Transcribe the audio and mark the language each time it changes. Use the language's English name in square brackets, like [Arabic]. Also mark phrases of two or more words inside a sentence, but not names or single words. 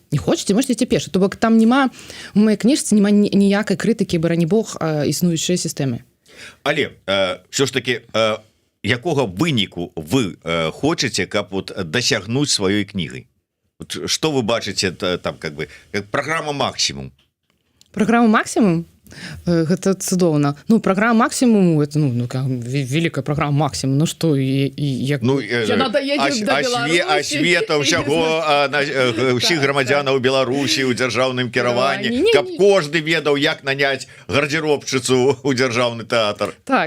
[Belarusian] Не хочаце, можете ідці пеша. То бок там нема, у маёй кніжцы нема ніякай крытыкі, барані Бог, існуючай сістэмы. Але все ж таки, якога выніку вы хочаце, каб вот дасягнуць сваёй кнігай? Што вы бачыце там, [Russian] как бы, как праграма «Максімум»? [Belarusian] Праграма «Максімум»? Гэта цудоўна. [Russian] Праграма «Максімум» это великая праграма «Максімум». [Belarusian] Што як асвета ўсяго ўсіх грамадзянаў Беларусі ў дзяржаўным кіраванні, каб кожны ведаў, як наняць гардзіробшчыцу ў дзяржаўны тэатр.